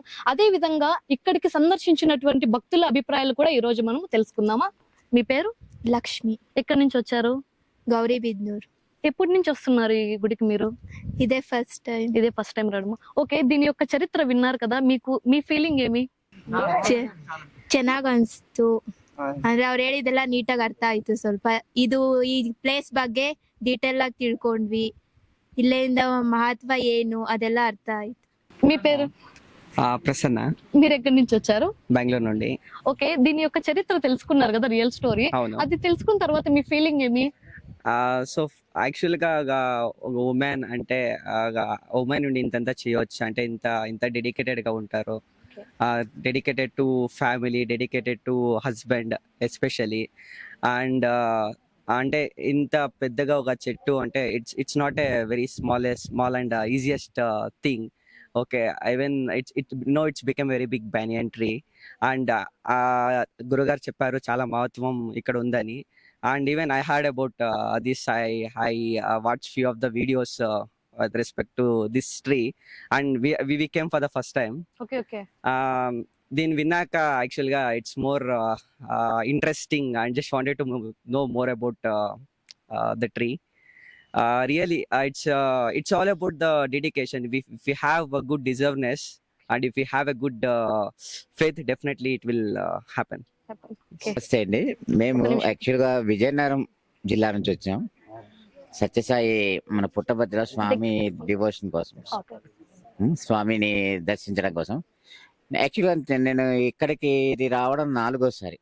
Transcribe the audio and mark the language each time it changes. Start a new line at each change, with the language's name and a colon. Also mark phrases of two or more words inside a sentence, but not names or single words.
Telugu: అదే విధంగా ఇక్కడికి సందర్శించినటువంటి భక్తుల అభిప్రాయాలు కూడా ఈ రోజు మనం తెలుసుకుందామా? మీ పేరు? లక్ష్మి. ఎక్కడి నుంచి వచ్చారు? గౌరీబిద్నూర్. ఎప్పటి నుంచి వస్తున్నారు ఈ గుడికి మీరు? ఇదే
English: first time.
Telugu: ఇదే
English: first time
Telugu: రావడం. ఓకే, దీని యొక్క ಚರಿತ್ರೆ విన్నారు కదా, మీకు మీ ಫೀಲಿಂಗ್ ಏಮಿ?
Kannada: ಚೆನ್ನಾಗಿ ಅನ್ಸ್ತು. ಅಂದ್ರೆ ಅವ್ರು ಹೇಳಿದೆಲ್ಲ ನೀಟಾಗಿ ಅರ್ಥ ಆಯ್ತು. ಸ್ವಲ್ಪ ಇದು ಈ ಪ್ಲೇಸ್ ಬಗ್ಗೆ ಡೀಟೇಲ್ ಆಗಿ ತಿಳ್ಕೊಂಡ್ವಿ. ಇಲ್ಲಿಂದ ಮಹತ್ವ ಏನು ಅದೆಲ್ಲ ಅರ್ಥ ಆಯ್ತು.
Telugu: మీ పేరు? ప్రసన్న, మీరు ఎక్కడి నుంచి వచ్చారు? బెంగళూరు నుండి. ఓకే, దీని యొక్క చరిత్ర తెలుసుకున్నారు కదా,
English: real story.
Telugu: అవును. అది తెలుసుకున్న తర్వాత మీ ఫీలింగ్ ఏమి? సో యాక్చువల్ గా ఒక ఉమెన్ అంటే ఉమెన్ నుండి ఇంత చేయవచ్చు అంటే ఇంత డెడికేటెడ్ గా ఉంటారు.
English: dedicated to family, dedicated to husband especially. and
Telugu: అంటే ఇంత పెద్దగా ఒక చెట్టు అంటే
English: it's not a very small and easiest thing. okay, even it's become very big banyan tree.
Telugu: అండ్ గురుగారు చెప్పారు చాలా మహత్వం ఇక్కడ ఉందని.
English: And even I heard about this. I watched few of the videos with respect to this tree, and we came for the first time.
Telugu: ఓకే.
English: Then Vinaka actually it's more interesting. I just wanted to know more about the tree. Really, it's all about the dedication. If we have a good deservedness and if we have a good faith, definitely it will happen.
Telugu: ఓకే. నమస్తే అండి. మేము ఒక నిమిషం. యాక్చువల్గా విజయనగరం జిల్లా నుంచి వచ్చాం. సత్యసాయి మన పుట్టభద్ర స్వామి డివోషన్ కోసం, స్వామిని దర్శించడం కోసం. యాక్చువల్గా నేను ఇక్కడికి ఇది రావడం 4వసారి.